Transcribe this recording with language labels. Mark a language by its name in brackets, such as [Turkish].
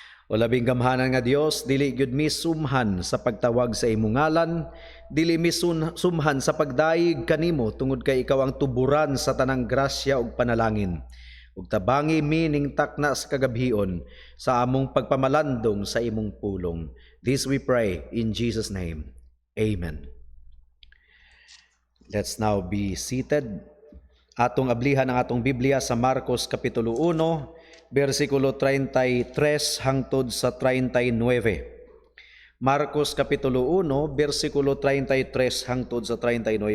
[Cebuano] O labing gamhanan nga Dios, dili gyud mi sumhan sa pagtawag sa imong ngalan, dili mi sumhan sa pagdaig kanimo tungod kay ikaw ang tuburan sa tanang grasya ug panalangin. Ug tabangi mi ning takna sa kagabhion sa among pagpamalandong sa imong pulong. [English] This we pray in Jesus' name. Amen. Let's now be seated. [Cebuano] Atong ablihan ang atong Biblia sa Marcos Kapitulo 1, versikulo 33 hangtod sa 39. Marcos Kapitulo 1, versikulo 33 hangtod sa 39.